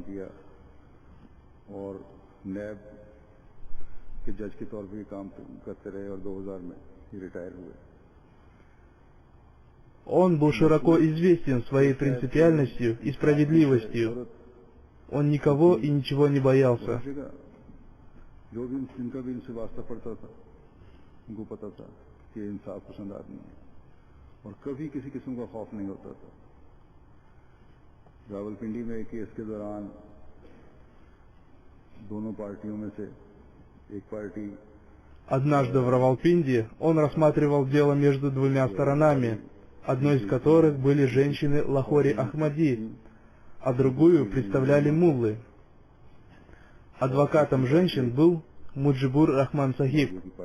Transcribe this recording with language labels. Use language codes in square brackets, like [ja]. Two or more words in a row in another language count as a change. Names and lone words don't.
[ru] Он был широко известен своей принципиальностью и справедливостью. Он никого и ничего не боялся. [ur] جو بھی جن کا بھی ان سے واسطہ پڑتا تھا ان کو پتا تھا کہ انصاف پسند آدمی ہے اور کبھی کسی قسم کا خوف نہیں ہوتا تھا راولپنڈی میں ایک کیس کے دوران دونوں پارٹیوں میں سے ایک پارٹی [ru] Однажды в Равалпинди он рассматривал дело между двумя сторонами, одной из которых были женщины Лахори Ахмади, а другую представляли муллы. Адвокатом женщин был Муджибур Рахман Сахиб.